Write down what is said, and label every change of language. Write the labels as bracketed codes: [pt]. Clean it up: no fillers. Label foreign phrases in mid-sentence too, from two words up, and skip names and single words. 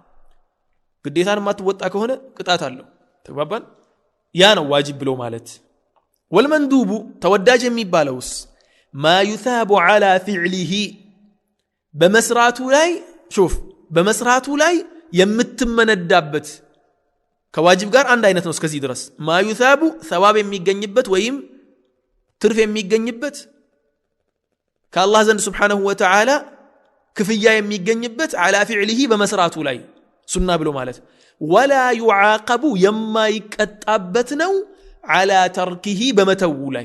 [am] ግዴታን ማትወጣ ከሆነ ቅጣት አለው ተባባን ያ ነው ዋጅብ ብሎ ማለት والمندوب ተወዳጅ የሚባለውስ [ar] ما يثاب على فعله [am] በመስራቱ ላይ شوف በመስራቱ ላይ የምትመነዳበት ከዋጅብ ጋር አንድ አይነት ነው እስከዚህ ድረስ [ar] ما يثاب ثواب [am] የሚገኝበት ወይም ትርፍ የሚገኝበት ከአላህ ዘንድ [ar] سبحانه وتعالى [am] ክፍያ የሚገኝበት [ar] على فعله [am] በመስራቱ ላይ ሱና ብሎ ማለት [ar] ولا يعاقب [am] የማይቀጣበት ነው [ar] على تركه [am] በመተው ላይ